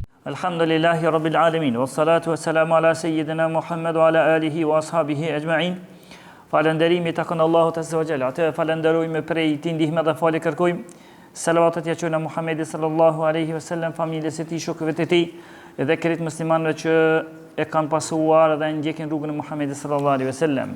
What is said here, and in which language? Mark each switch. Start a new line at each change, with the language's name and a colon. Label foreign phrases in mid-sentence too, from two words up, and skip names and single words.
Arabic: الحمد لله رب العالمين والصلاة والسلام على سيدنا محمد وعلى آله وأصحابه أجمعين.
Albanian: Falënderimi takon Allahut
Arabic: عز وجل.
Albanian: Atë falenderojmë prej tij ndihmë dhe falë kërkojmë. Salavatet ja çojmë Muhammedit
Arabic: صلى الله عليه وسلم,
Albanian: familjes së tij, shokëve të tij dhe krejt muslimanëve që e kanë pasuar dhe ndjekin rrugën e Muhammedit
Arabic: صلى الله عليه وسلم.